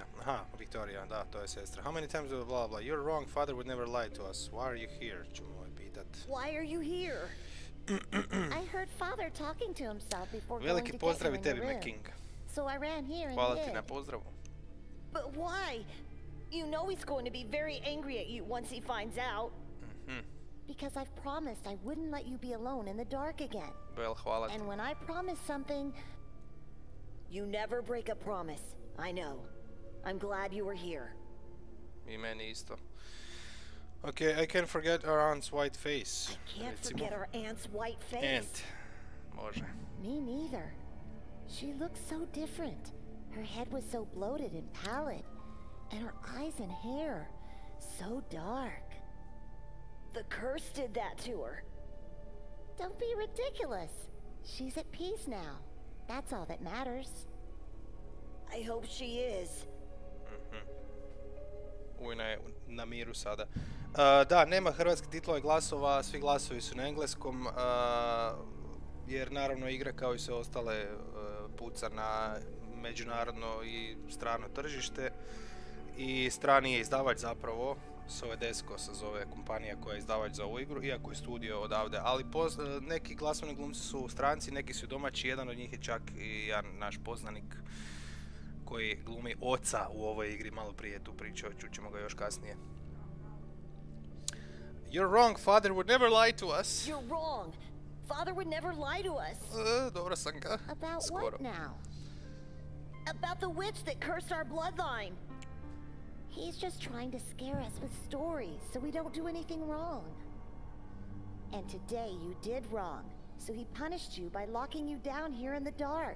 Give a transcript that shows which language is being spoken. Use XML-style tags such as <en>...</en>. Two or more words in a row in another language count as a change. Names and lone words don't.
<hr>Aha, Victoria, da, to je sestra.</hr> <en>How many times blah blah blah? You're wrong, father would never lie to us. Why are you here?</en> <hr>Ćemo pitat.</hr> <en>Why are you here? I heard father talking to himself before going</en> <hr>Veliki</hr> <en>to get</en> <hr>pozdrav</hr> <en>you</en> <hr>i</hr> <en>in the</en> <hr>tebi,</hr> <en>room. King. So I ran here and</en> <hr>Hvala ti</hr> <en>hid.</en> <hr>na pozdravu.</hr> <en>But why? You know he's going to be very angry at you once he finds out. Because I've promised I wouldn't let you be alone in the dark again. Bel, hvala ti. And when I promise something, you never break a promise. I know. I'm glad you were here.</en> <hr>I meni isto.</hr> <en>Okay, I can't forget our aunt's white face. I can't</en> <hr>Recimo.</hr> <en>forget our aunt's white face. Aunt. Može. Me neither. She looked so different. Her head was so bloated and pallid. And her eyes and hair, so dark. The curse did that to her. Don't be ridiculous. She's at peace now. That's all that matters. I hope she is.</en> <hr>Ujna je na miru sada. Da, nema hrvatskih titlova i glasova, svi glasovi su na engleskom, jer naravno igra kao i sve ostale puca na međunarodno i strano tržište i strani je izdavač zapravo, Sovedesco se zove kompanija koja je izdavač za ovu igru, iako je studio odavde, ali neki glasovni glumci su stranci, neki su domaći, jedan od njih je čak i jedan naš poznanik koji glumi oca u ovoj igri, malo prije tu pričao, čućemo ga još kasnije.</hr> <en>You're wrong, father would never lie to us. You're wrong. Father would never lie to us.</en> <hr>Dobro sam ga.</hr> <en>About</en> <hr>Skoro.</hr> <en>what now? About the witch that cursed our bloodline. He's just trying to scare us with stories so we don't do anything wrong. And today you did wrong, so he punished you by locking you down here in the dark.</en>